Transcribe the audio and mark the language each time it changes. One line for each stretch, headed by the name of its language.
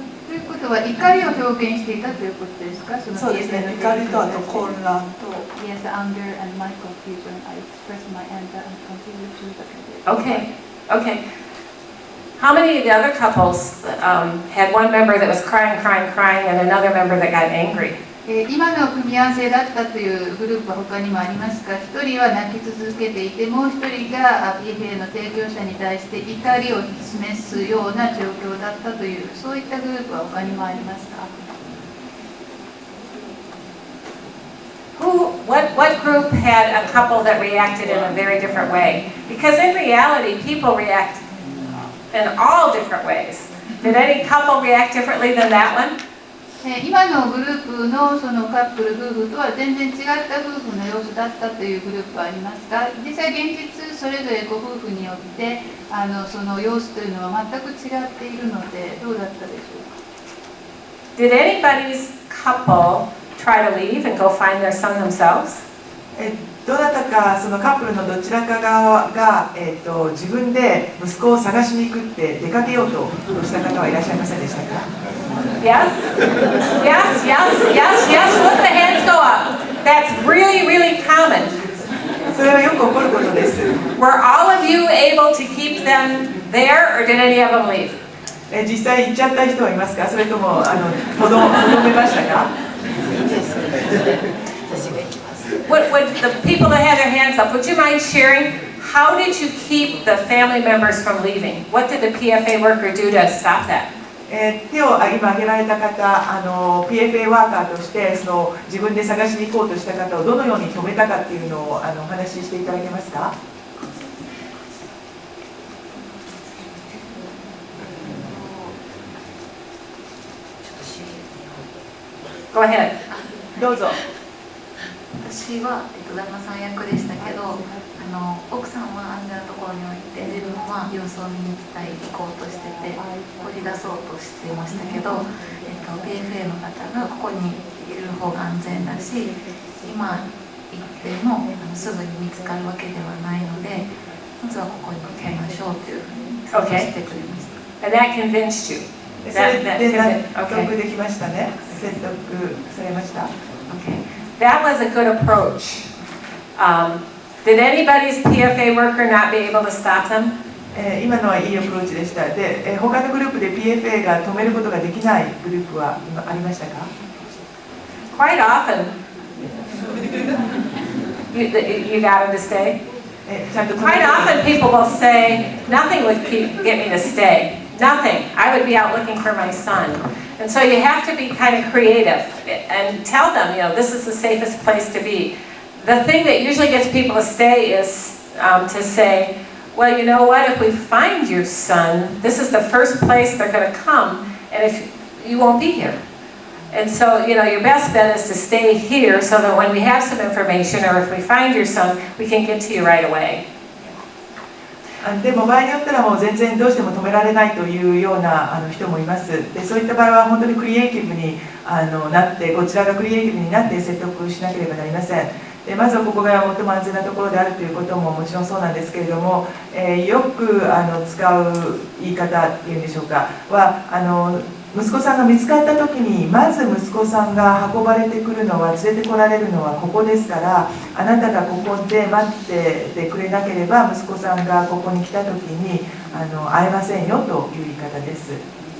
Japanese: ということは怒りを表現していたということですか？そうですね。怒りとあと混乱と。
English: Yes, anger and my confusion. I expressed my anger and continued to. Okay, okay. How many of the other couples had one member that was crying, crying, crying, and another member that got angry?
Japanese: 今の組み合わせだったというグループは他にもありますか？一人は泣き続けていて、もう一人が PFA の提供者に対して怒りを示すような状況だったという、そういったグループは他にもありますか？
English: What group had a couple that reacted in a very different way? Because in reality, people react in all different ways. Did any couple react differently than that one?
Japanese: 今のグループのそのカップル夫婦とは全然違った夫婦の様子だったというグループはありますか？実際現実それぞれご夫婦によってその様子というのは全く違っているので、どうだったでしょうか？
English: Did anybody's couple try to leave and go find their son themselves?
Japanese: どなたかそのカップルのどちらか側が、自分で息子を探しに行くって出かけようとした方はいらっしゃいませんでしたか？
English: Yes? Yes, yes, yes, yes. Let the hands go up. That's really, really common.
Japanese: それはよく起こることです。
English: Were all of you able to keep them there, or did any of them leave?
Japanese: 実際行っちゃった人はいますか？それともとどめましたか？
English: Would the people that had their hands up, would you mind sharing? How did you keep the family members from leaving? What did the PFA worker do to stop that?
Japanese: 手を今挙げられた方、PFA ワーカーとして自分で探しに行こうとした方をどのように止めたかっていうのをお話ししていただけますか？
English: Go ahead.
Japanese: どうぞ。私は、旦那さん役でしたけど、奥さんは安全なところに置いて、自分は様子を見に行こうとしてて、掘り出そうとしてましたけど、PFA の方がここにいる方が安全だし、今行ってもすぐに見つかるわけではないので、まずはここに行きましょうというふうに説明してくれました。
English: And that convinced you.
Japanese: それで納得できましたね。説得されました。
English: Okay. That was a good approach. Did anybody's PFA worker not be able to stop them?
Japanese: 今のはいいアプローチでした。で、他のグループで PFA が止めることができないグループはありましたか？
English: Quite often, you got them to stay. Quite often people will say, nothing would get me to stay. Nothing. I would be out looking for my son. And so you have to be kind of creative and tell them, this is the safest place to be. The thing that usually gets people to stay is to say, well, you know what, if we find your son, this is the first place they're going to come, and if you won't be here. And so, your best bet is to stay here so that when we have some information, or if we find your son, we can get to you right away.
Japanese: でも場合によってはもう全然どうしても止められないというような人もいます。で、そういった場合は本当にクリエイティブになって、こちらがクリエイティブになって説得しなければなりません。で、まずはここが最も安全なところであるということももちろんそうなんですけれども、よく使う言い方っていうんでしょうかは息子さんが見つかった時にまず息子さんが運ばれてくるのは連れてこられるのはここですから、あなたがここで待っててくれなければ息子さんがここに来た時に会えませんよという言い方です。